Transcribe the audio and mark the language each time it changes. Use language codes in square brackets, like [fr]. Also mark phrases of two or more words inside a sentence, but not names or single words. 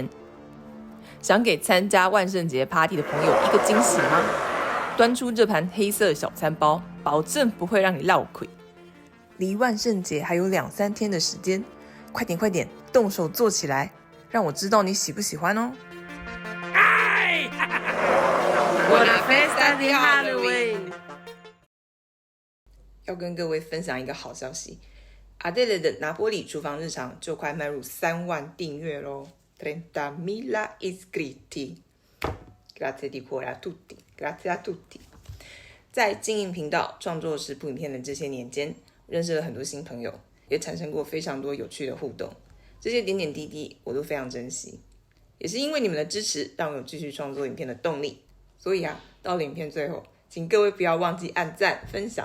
[zh] 想给参加万圣节 Party 的朋友一个惊喜吗？端出这盘黑色小餐包，保证不会让你落亏。离万圣节还有2-3天的时间，快点快点，动手做起来，让我知道你喜不喜欢哦。 [it] Buona festa di Halloween！ [zh] 要跟各位分享一个好消息，阿黛蕾的拿波里厨房日常就快迈入3万订阅咯。30.000 iscritti. [it] Grazie di cuore a tutti. Grazie a tutti. [zh] 在经营频道、创作食谱影片的这些年间，认识了很多新朋友，也产生过非常多有趣的互动。这些点点滴滴我都非常珍惜，也是因为你们的支持，让我有继续创作影片的动力。所以到了影片最后，请各位不要忘记按赞、分享。